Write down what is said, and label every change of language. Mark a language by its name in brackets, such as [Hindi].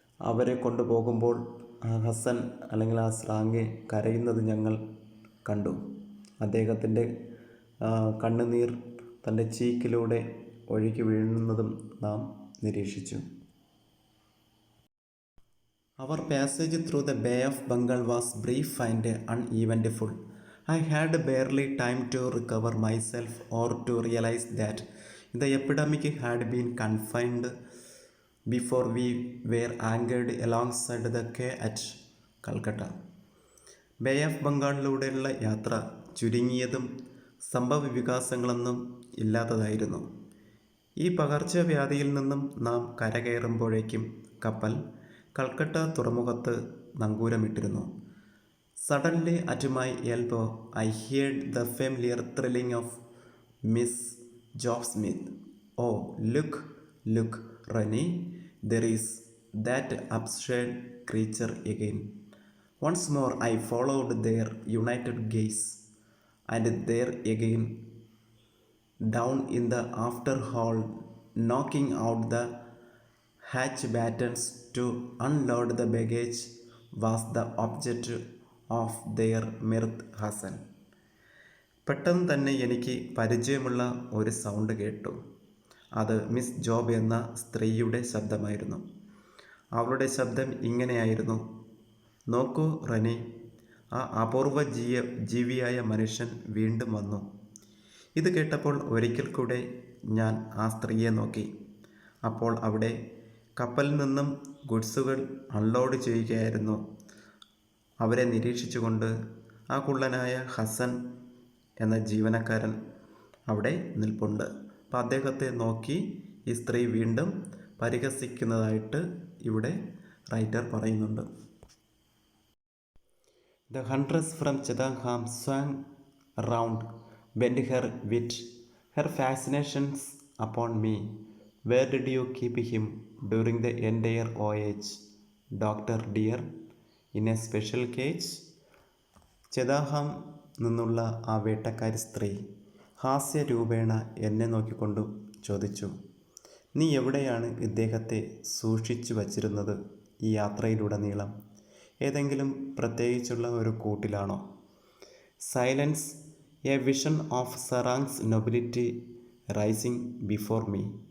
[Malayalam] അവരെ കൊണ്ടുപോകുമ്പോൾ ഹസൻ അല്ലെങ്കിൽ ആ സ്രാങ്ക് കരയുന്നത് ഞങ്ങൾ കണ്ടു. അദ്ദേഹത്തിൻ്റെ കണ്ണുനീർ തൻ്റെ ചീക്കിലൂടെ ഒഴുകി വീഴുന്നതും നാം നിരീക്ഷിച്ചു. [English] Our passage through the Bay of Bengal was brief and uneventful. I had barely time to recover myself or to realize that the epidemic had been confined before we were anchored alongside the quay at Calcutta. [Malayalam] Bay of ബംഗാളിലൂടെയുള്ള യാത്ര ചുരുങ്ങിയതും സംഭവ വികാസങ്ങളൊന്നും ഇല്ലാത്തതായിരുന്നു. ഈ പകർച്ചവ്യാധിയിൽ നിന്നും നാം കരകയറുമ്പോഴേക്കും കപ്പൽ കൽക്കട്ട തുറമുഖത്ത് നങ്കൂരമിട്ടിരുന്നു. [English] Suddenly at my elbow I heard the familiar thrilling of Miss Job Smith. "Oh, look, Rennie, there is that absurd creature again." Once more I followed their united gaze, and there again, down in the after hall, knocking out the hatch battens to unload the baggage, was the object of their mirth, Hassan. [Malayalam] പെട്ടെന്ന് തന്നെ എനിക്ക് പരിചയമുള്ള ഒരു sound കേട്ടു. അത് miss job എന്ന സ്ത്രീയുടെ ശബ്ദമായിരുന്നു. അവളുടെ ശബ്ദം ഇങ്ങനെയായിരുന്നു: "നോക്കൂ റനി, ആ അപൂർവ ജീവിയായ മനുഷ്യൻ വീണ്ടും വന്നു. ഇത് കേട്ടപ്പോൾ ഒരിക്കൽ കൂടെ ഞാൻ ആ സ്ത്രീയെ നോക്കി. അപ്പോൾ അവിടെ കപ്പലിൽ നിന്നും ഗുഡ്സുകൾ അൺലോഡ് ചെയ്യുകയായിരുന്നു. അവരെ നിരീക്ഷിച്ചുകൊണ്ട് ആ കുള്ളനായ ഹസൻ എന്ന ജീവനക്കാരൻ അവിടെ നിൽപ്പുണ്ട്. അപ്പം അദ്ദേഹത്തെ നോക്കി ഈ സ്ത്രീ വീണ്ടും പരിഹസിക്കുന്നതായിട്ട് ഇവിടെ റൈറ്റർ പറയുന്നുണ്ട്. [English] The huntress from Chatham swung round, bent her wit, her fascinations upon me. Where did you keep him during the entire voyage, Doctor dear? In a special cage? [Malayalam] ചെതാഹാം നിന്നുള്ള ആ വേട്ടക്കാരി സ്ത്രീ ഹാസ്യരൂപേണ എന്നെ നോക്കിക്കൊണ്ടു ചോദിച്ചു, നീ എവിടെയാണ് ഇദ്ദേഹത്തെ സൂക്ഷിച്ചു വച്ചിരുന്നത് ഈ യാത്രയിലുടനീളം? ഏതെങ്കിലും പ്രത്യേകിച്ചുള്ള ഒരു കൂട്ടിലാണോ? [English] Silence, a vision of സെറാങ്സ് nobility rising before me.